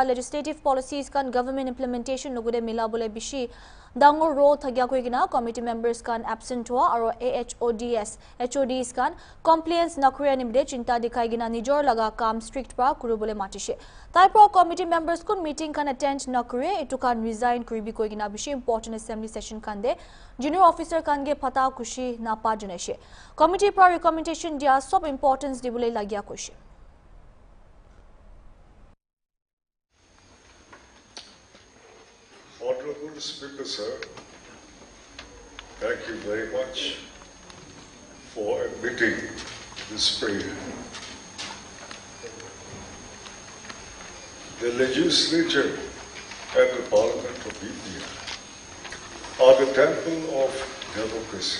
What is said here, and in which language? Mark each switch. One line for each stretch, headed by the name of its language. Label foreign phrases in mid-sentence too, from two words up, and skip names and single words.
English: Legislative Policies
Naga Pidgin: kan
English: Government Implementation
Naga Pidgin: logude mila bole bishi dangor role thagya koigina
English: committee members
Naga Pidgin: kan absent hua aro HODs kan compliance nakure nimde chinta dikhai gina nijor laga kam strict pra kuru bole matishe. Tai pro
English: committee members
Naga Pidgin: kun meeting kan attend nakure itu kan resign kuribi koigina bishi
English: important assembly session
Naga Pidgin: kan de
English: junior officer
Naga Pidgin: kan ge phata kushi na pa juneshe. Committee pra recommendation dia sob importance dibule lagya kushi.
English: Honorable Speaker, sir, thank you very much for admitting this prayer. The legislature and the Parliament of India are the temple of democracy.